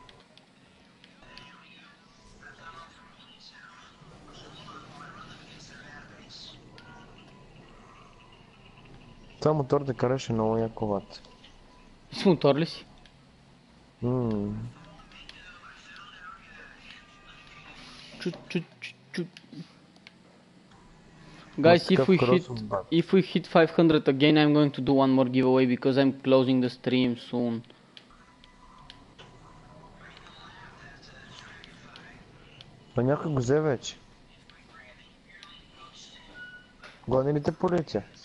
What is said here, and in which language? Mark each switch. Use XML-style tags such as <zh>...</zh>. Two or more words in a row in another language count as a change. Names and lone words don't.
<bg>Това мотор да караше много яко, бат. С мотор ли си? Чу.</bg> <en>Guys, if we hit 500 again, I'm going to do one more giveaway because I'm closing the stream soon.</en> <bg>Па някой го взе вече. Гони ли те полиция?</bg>